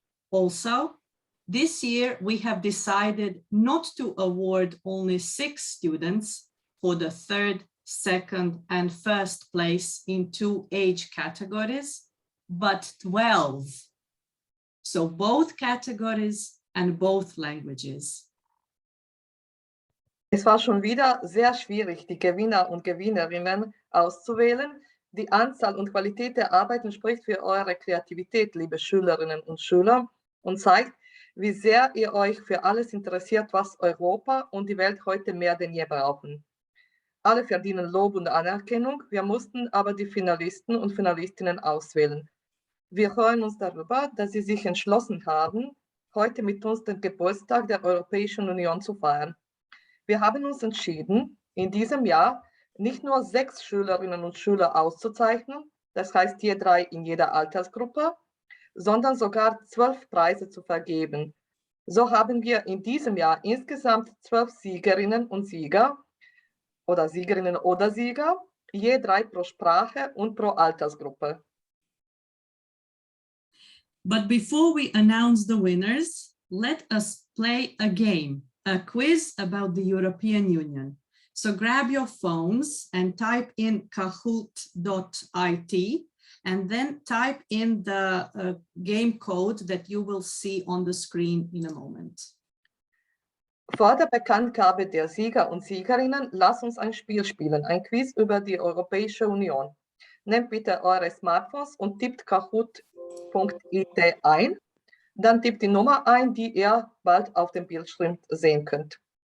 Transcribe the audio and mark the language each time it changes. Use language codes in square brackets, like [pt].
[en] Also, this year we have decided not to award only 6 students for the 3rd, 2nd, and 1st place in 2 age categories, but 12. So both categories and both languages. [de] Es war schon wieder sehr schwierig, die Gewinner und Gewinnerinnen auszuwählen. Die Anzahl und Qualität der Arbeiten spricht für eure Kreativität, liebe Schülerinnen und Schüler, und zeigt, wie sehr ihr euch für alles interessiert, was Europa und die Welt heute mehr denn je brauchen. Alle verdienen Lob und Anerkennung, wir mussten aber die Finalisten und Finalistinnen auswählen. Wir freuen uns darüber, dass Sie sich entschlossen haben, heute mit uns den Geburtstag der Europäischen Union zu feiern. Wir haben uns entschieden, in diesem Jahr nicht nur 6 Schülerinnen und Schüler auszuzeichnen, das heißt je 3 in jeder Altersgruppe, sondern sogar 12 Preise zu vergeben. So haben wir in diesem Jahr insgesamt 12 Siegerinnen und Sieger oder Siegerinnen oder Sieger, je 3 pro Sprache und pro Altersgruppe. [en] But before we announce the winners, let us play a game, a quiz about the European Union. So grab your phones and type in kahoot.it and then type in the game code that you will see on the screen in a moment. [de] Vor der Bekanntgabe der Sieger und Siegerinnen, lasst uns ein Spiel spielen, ein Quiz über die Europäische Union. Nehmt bitte eure Smartphones und tippt kahoot.it ein. Dann tippt die Nummer ein, die ihr bald auf dem Bildschirm sehen könnt.